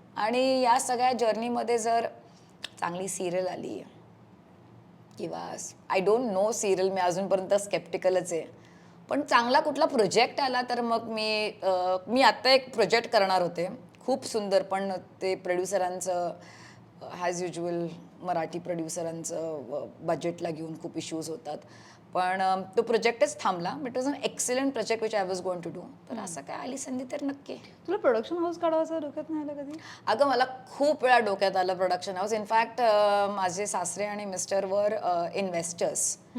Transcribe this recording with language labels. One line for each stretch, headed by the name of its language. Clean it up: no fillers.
Marathi: आणि या सगळ्या जर्नीमध्ये जर चांगली सिरियल आली किंवा
English: I don't know
Marathi: सिरियल, मी अजूनपर्यंत स्केप्टिकलच आहे, पण चांगला कुठला प्रोजेक्ट आला तर मग मी आत्ता एक प्रोजेक्ट करणार होते खूप सुंदर, पण ते प्रोड्युसरांचं ॲज युज्युअल मराठी प्रोड्युसरांचं बजेटला घेऊन खूप इश्यूज होतात. पण तो प्रोजेक्टच थांबला.
English: But it was an excellent project which I was going to do.
Marathi: तर असं काय आली संधी तर नक्की. तुला प्रोडक्शन हाऊस काढायचं डोक्यात नाही आलं कधी? अगं मला खूप वेळा डोक्यात आलं प्रोडक्शन हाऊस. इनफॅक्ट माझे सासरे आणि मिस्टर
English: वर इन्व्हेस्टर्स.